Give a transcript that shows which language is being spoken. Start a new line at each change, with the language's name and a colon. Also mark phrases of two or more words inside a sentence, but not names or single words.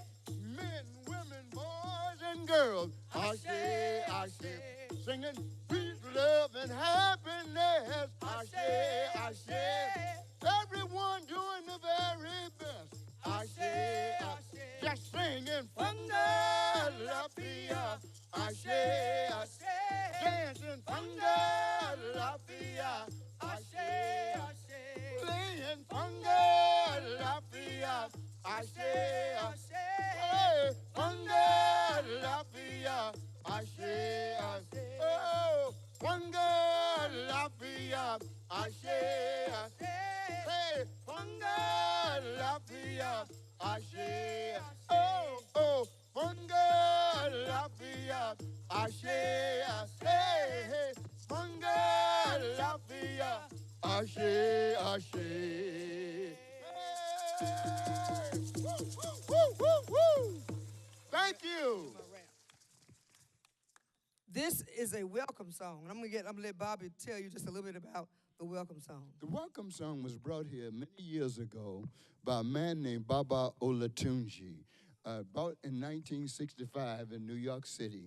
English: Men, women, boys, and girls.
Yoruba: Ashe, ashe.
English: Singing peace, love, and happiness.
Yoruba: Ashe, ashe.
English: Everyone doing the very best.
Yoruba: Ashe, ashe.
English: Just singing thunder,
Yoruba: la fia. Ashe, ashe.
English: Dancing thunder,
Yoruba: la fia. Ashe, ashe.
English: Playing thunder,
Yoruba: la fia. Ashe, ashe.
English: Hey, thunder,
Yoruba: la fia. Ashe, ashe.
English: Oh, thunder,
Yoruba: la fia. Ashe, ashe.
English: Hey, thunder,
Yoruba: la fia. Ashe,
English: oh, oh, thunder,
Yoruba: la fia. Ashe, ashe.
English: Hey, thunder,
Yoruba: la fia. Ashe, ashe. Hey, woo, woo, woo, woo, woo.
English: Thank you. This is a welcome song. And I'm gonna let Bobby tell you just a little bit about the welcome song. The welcome song was brought here many years ago by a man named Baba Olatunji, brought in 1965 in New York City.